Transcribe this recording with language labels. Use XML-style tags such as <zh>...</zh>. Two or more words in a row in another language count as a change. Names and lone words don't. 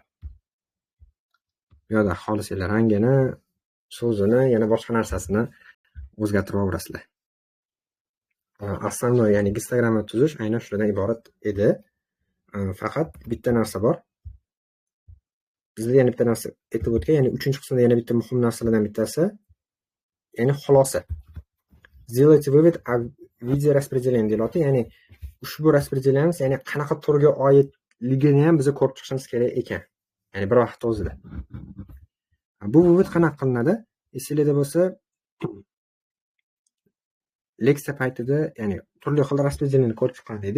<uz>Bu yerda xohlasanglar rangini, so'zini, yana boshqa narsasini o'zgartirib olasizlar. Основной, ya'ni histogramma tuzish aynan shulardan iborat edi. Faqat bitta narsa bor. Bizda yana bitta narsa aytib o'tgan, ya'ni 3-qismda yana bitta muhim narsalardan bittasi, ya'ni xulosa.</uz> <ru>Сделайте вывод о виде распределения deyiladi.</ru> <uz>Ya'ni ushbu распределение, ya'ni qanaqa turga oidligini ham biz ko'rib chiqishimiz kerak ekan. Ya'ni bir vaqt o'zida. Bu vivod qanaqa qilinadi? Esingizda bo'lsa, leksiya paytida, ya'ni turli xil распределение ko'rib chiqqan edik.</uz>